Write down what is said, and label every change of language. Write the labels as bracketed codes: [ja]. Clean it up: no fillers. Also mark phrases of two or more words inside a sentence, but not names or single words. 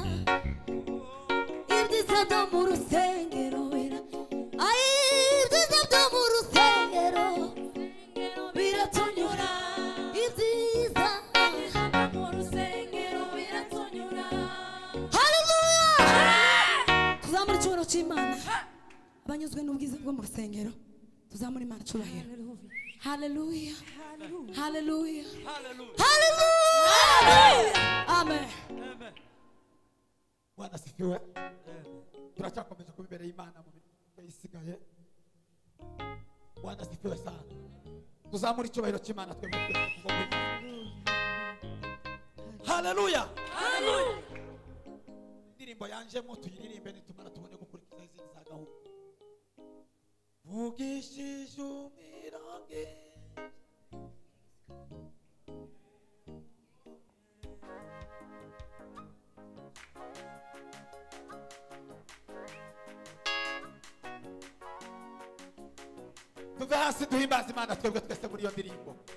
[rw] ibyiza byo mu rusengero ibyiza byo mu rusengero biratunyura ibyiza mu rusengero biratunyura haleluya tuzamura icyubahiro cy'Imana abanyuzwe n'ubwiza bwo mu rusengero tuzamura Imana icyubahiro haleluya haleluya haleluya amen [sw] Bwana asifiwe. [rw] Turacyakomeje kuba imbere y'Imana mu minsi isigaye. [sw] Bwana asifiwe sana. [rw] Tuzamura icyubahiro cy'Imana twebwe kuko haleluya haleluya. Indirimbo yanjemo tuyiririmbe nitumara tubone gukurikiza izindi za gahunda. Vugishije umirange tuve hasi duhimbaza Imana twebwe twese muri iyo ndirimbo.